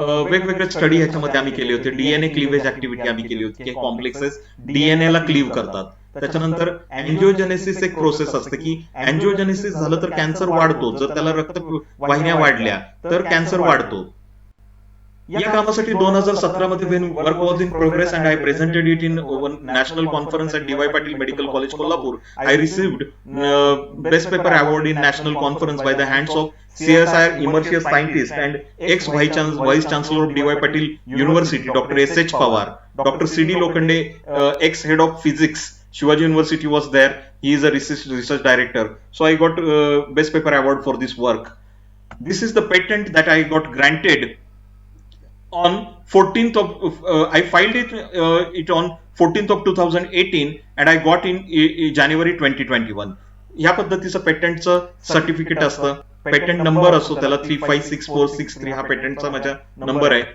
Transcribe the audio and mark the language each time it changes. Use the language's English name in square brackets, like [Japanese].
[Marathi] वेगवेगळे स्टडी ह्याच्यामध्ये आम्ही केले होते. DNA क्लिव्हेज ऍक्टिव्हिटी आम्ही केली होती की कॉम्प्लेक्सेस DNA ला क्लीव्ह करतात. त्याच्यानंतर अँजिओजेनेसिस एक प्रोसेस असते की अँजिओजेनेसिस झालं तर कॅन्सर वाढतो. जर त्याला रक्त वाहिन्या वाढल्या तर कॅन्सर वाढतो. या कामासाठी 2017 मध्ये [English] when work was in progress and I presented it in one national conference at DY Patil Medical College Kolhapur, I received best paper award in national conference by the hands of CSIR immersive scientist and ex-vice chancellor of DY Patil University, Dr. S.H. Pawar. Dr. C.D. Lokande, ex-head of physics, Shivaji University was there. He is a research director. So I got best paper award for this work. This is the patent that I got granted on 14th of I filed it on 14th of 2018 and I got in January 2021. [Marathi] या पद्धतीचं पेटंटचं certificate असतं. Patent number असतो त्याला 356463 हा पेटंटचा माझा number आहे.